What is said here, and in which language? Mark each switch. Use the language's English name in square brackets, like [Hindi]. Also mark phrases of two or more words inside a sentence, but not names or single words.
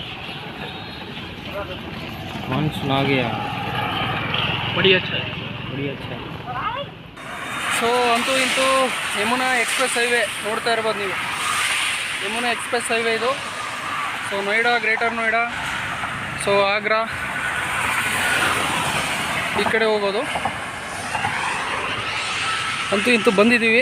[Hindi] मानसून आ गया, बड़ी अच्छा है, बड़ी अच्छा है. [Kannada] ಸೊ ಅಂತೂ ಇಂತೂ ಯಮುನಾ ಎಕ್ಸ್ಪ್ರೆಸ್ ಹೈವೇ ನೋಡ್ತಾ ಇರ್ಬೋದು ನೀವು. ಯಮುನಾ ಎಕ್ಸ್ಪ್ರೆಸ್ ಹೈವೇ ಇದು. ಸೊ ನೋಯ್ಡಾ, ಗ್ರೇಟರ್ ನೋಯ್ಡಾ, ಸೊ ಆಗ್ರಾ ಈ ಕಡೆ ಹೋಗೋದು. ಅಂತೂ ಇಂತೂ ಬಂದಿದ್ದೀವಿ.